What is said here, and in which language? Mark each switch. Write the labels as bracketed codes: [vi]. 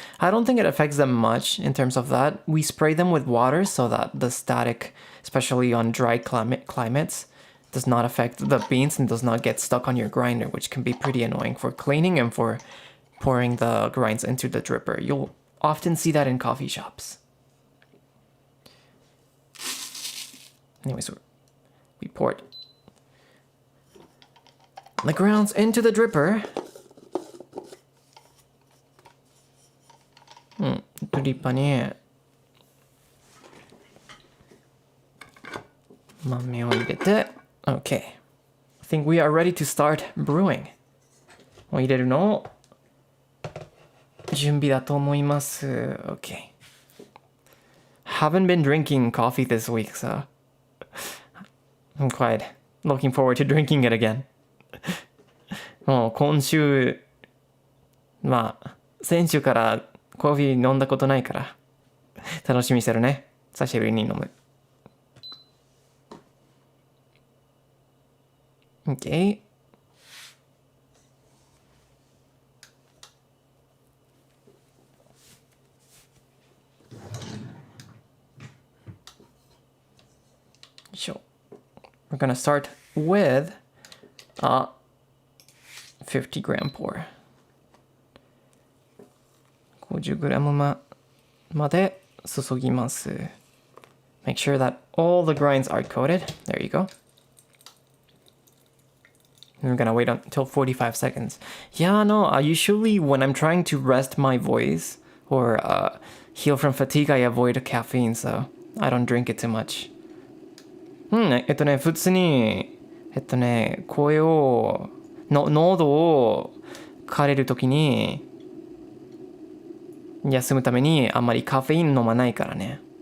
[en] I don't think it affects them much in terms of that. We spray them with water so that the static, especially on dry climates, does not affect the beans and does not get stuck on your grinder, which can be pretty annoying for cleaning and for pouring the grinds into the dripper. You'll often see that in coffee shops. Anyways, we poured the grounds into the dripper. [ja] ドリッパーに豆を入れて Okay. [en] I think we are ready to start brewing. [ja] を入れるのを準備だと思います。 [en] Okay. Haven't been drinking coffee this week, so I'm quite looking forward to drinking it again. [ja] もう今週、先週からコーヒー飲んだことないから楽しみにしてるね。久しぶりに飲む。 [en] Okay. So we're gonna start with a 50-gram pour. [ja] 50g まで注ぎます。 [en] Make sure that all the grinds are coated. There you go. And we're gonna wait until 45 seconds. Yeah, no, usually when I'm trying to rest my voice or heal from fatigue, I avoid caffeine, so I don't drink it too much. [ja] 普通に、声を、喉を枯れるときに、休むためにあんまりカフェイン飲まないからね。